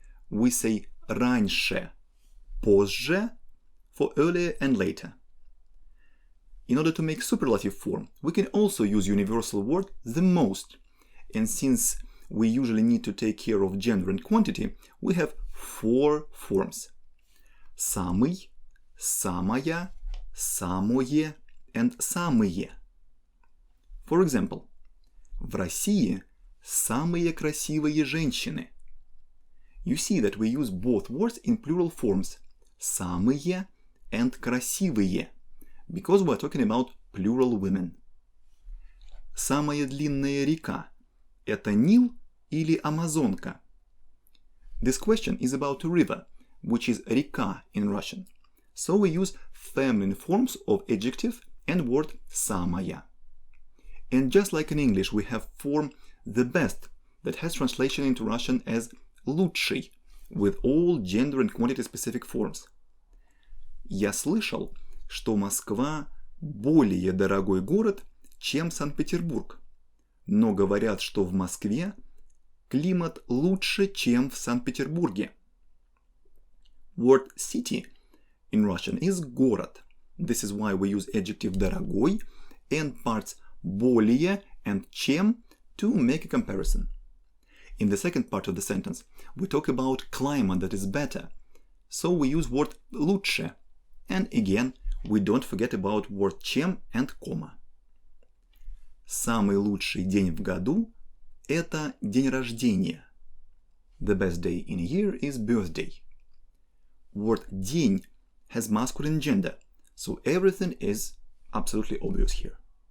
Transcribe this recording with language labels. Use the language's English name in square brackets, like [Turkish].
[English] We say раньше, позже for earlier and later. In order to make superlative form, we can also use universal word the most. And since we usually need to take care of gender and quantity, we have 4 forms. [Russian] Самый, самая, самое and самые. [English] For example, [Russian] в России самые красивые женщины. [English] You see that we use both words in plural forms, самые and красивые, because we're talking about plural women. [Russian] Самая длинная река – это Нил или Амазонка? [English] This question is about a river, which is река in Russian. So we use feminine forms of adjective and word самая. And just like in English, we have form the best that has translation into Russian as лучший, with all gender and quantity specific forms. [Russian] Я слышал, что Москва более дорогой город, чем Санкт-Петербург. Но говорят, что в Москве климат лучше, чем в Санкт-Петербурге. [English] Word city in Russian is город. This is why we use adjective дорогой and parts более and чем to make a comparison. In the second part of the sentence, we talk about climate that is better. So we use word лучше. And again, we don't forget about word чем and comma. [Russian] Самый лучший день в году – это день рождения. [English] The best day in a year is birthday. Word день has masculine gender, so everything is absolutely obvious here.